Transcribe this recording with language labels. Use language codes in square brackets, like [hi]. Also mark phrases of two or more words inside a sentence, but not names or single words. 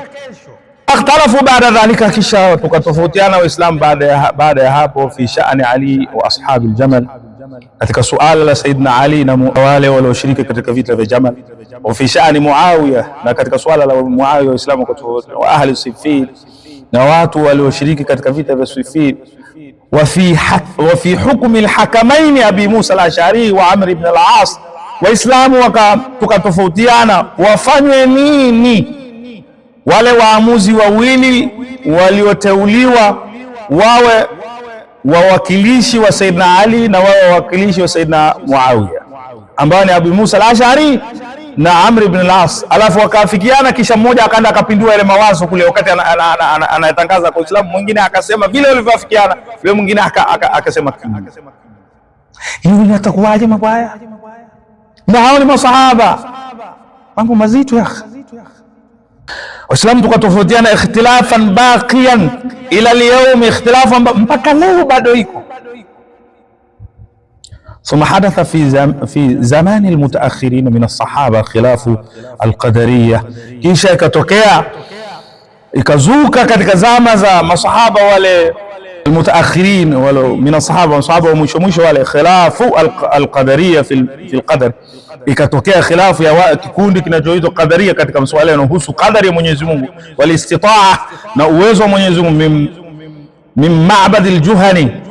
[ar] اختلفوا بعد ذلك, [sw] kisha tukatofautiana waislamu baada ya hapo, [ar] في شأن علي وأصحاب الجمل, [sw] katika suala la Saidna Ali na wale walioshiriki katika vita vya Jamal, [ar] وفي شأن معاوية, [sw] na katika suala la Muawiya waislamu [ar] وأهل صفين, [sw] na watu walioshiriki katika vita vya Siffin, [ar] وفي حكم الحكمين أبي موسى الأشعري وعمرو بن العاص, [sw] waislamu tukatofautiana wafanywe nini wale waamuzi wawili walioteuliwa wawe wawakilishi wa Saidna Ali na wawe wawakilishi wa Saidna Muawiya, ambao ni Abu Musa al-Ash'ari na Amr ibn al-As. Alafu wakafikiana, kisha mmoja akaenda akapindua ile mawazo kule wakati anatangaza kwa Uislamu, mwingine akasema vile walivyofikiana, yule mwingine akasema kinyume. Hiyo inatakuwaje mabaya? Na hao ni masahaba, mambo mazito ya Waislamu tukatofautiana, [ar] اختلافا باقيا إلى اليوم, [sw] ikhtilafan mpaka leo bado iko. [ar] ثم حدث في زمان المتأخرين من الصحابة خلاف القدرية, [sw] kisha ikatokea ikazuka katika zama za masahaba wale al-mutaakhirin wale [ar] من الصحابة, [sw] masahaba wa mwisho wale, [ar] خلاف القدرية في القدر, [sw] ikatokea khilafu ya kikundi kinachoitwa Qadaria katika masuala yanayohusu qadari ya Mwenyezi Mungu, [ar] والاستطاعة, [sw] na uwezo wa Mwenyezi Mungu, min Ma'bad al-Juhani,